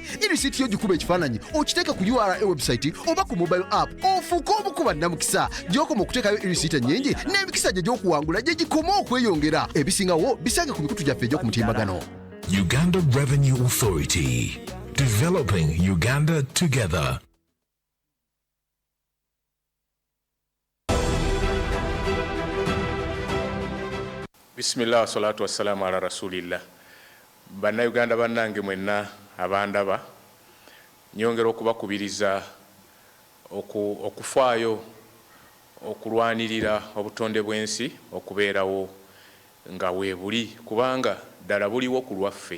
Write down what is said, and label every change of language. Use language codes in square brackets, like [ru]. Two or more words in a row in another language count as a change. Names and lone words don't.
[lg] Irisiti yo gikuba ekifaananyi okiteeka ku [en] URL website [lg] oba ku [en] mobile app [lg] ofuuka obukuba namukisa gy'okoma okuteekayo irisiti ennyingi n'emikisa gye gy'okuwangula gye gikoma okweyongera. Ebisingawo bisange ku mikutu gyaffe egy'oku mutimbagano. [en] Uganda Revenue Authority, developing Uganda together. [ar] بسم الله الصلاة والسلام على رسول الله. [lg] Bannayuganda bannange mwenna abandaba nyongera okubakubiriza okufaayo okulwanirira obutonde bw'ensi okubeerawo nga weebuli kubanga ddala buliwo ku lwaffe.